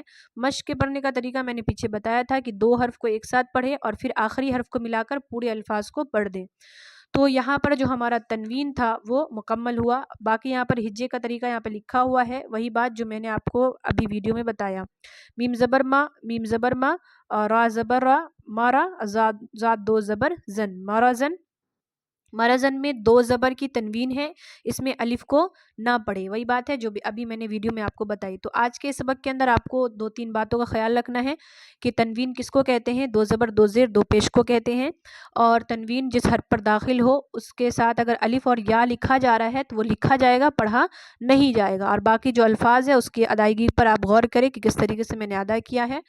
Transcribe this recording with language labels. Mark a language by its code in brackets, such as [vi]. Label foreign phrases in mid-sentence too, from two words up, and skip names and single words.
[ur] مشق کے پڑھنے کا طریقہ میں نے پیچھے بتایا تھا کہ دو حرف کو ایک ساتھ پڑھے اور پھر آخری حرف کو ملا کر پورے الفاظ کو پڑھ دیں۔ تو یہاں پر جو ہمارا تنوین تھا وہ مکمل ہوا، باقی یہاں پر ہجے کا طریقہ یہاں پر لکھا ہوا ہے، وہی بات جو میں نے آپ کو ابھی ویڈیو میں بتایا، میم زبر ما، میم زبر ما، را زبر را، مارا، زاد دو زبر زن، مارا زن، مرزن میں 2 زبر کی تنوین ہے، اس میں الف کو نہ پڑھے، وہی بات ہے جو ابھی میں نے ویڈیو میں آپ کو بتائی۔ تو آج کے سبق کے اندر آپ کو 2-3 باتوں کا خیال رکھنا ہے کہ تنوین کس کو کہتے ہیں، 2 زبر 2 زیر 2 پیش کو کہتے ہیں، اور تنوین جس حرف پر داخل ہو اس کے ساتھ اگر الف اور یا لکھا جا رہا ہے تو وہ لکھا جائے گا، پڑھا نہیں جائے گا، اور باقی جو الفاظ ہے اس کی ادائیگی پر آپ غور کریں کہ کس طریقے سے میں نے ادا کیا ہے۔